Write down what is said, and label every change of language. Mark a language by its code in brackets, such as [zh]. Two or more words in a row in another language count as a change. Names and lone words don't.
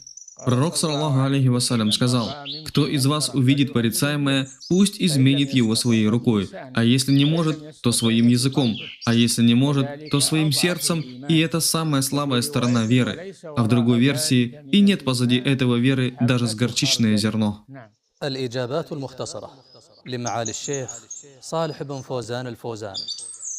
[ru] Пророк, [ar] صلى الله عليه وسلم, [ru] сказал: «Кто из вас увидит порицаемое, пусть изменит его своей рукой, а если не может, то своим языком, а если не может, то своим сердцем, и это самая слабая сторона веры». А в другой версии: «И нет позади этого веры даже с горчичное зерно». [ar] الإجابات المختصرة لمعالي الشيخ صالح بن فوزان الفوزان.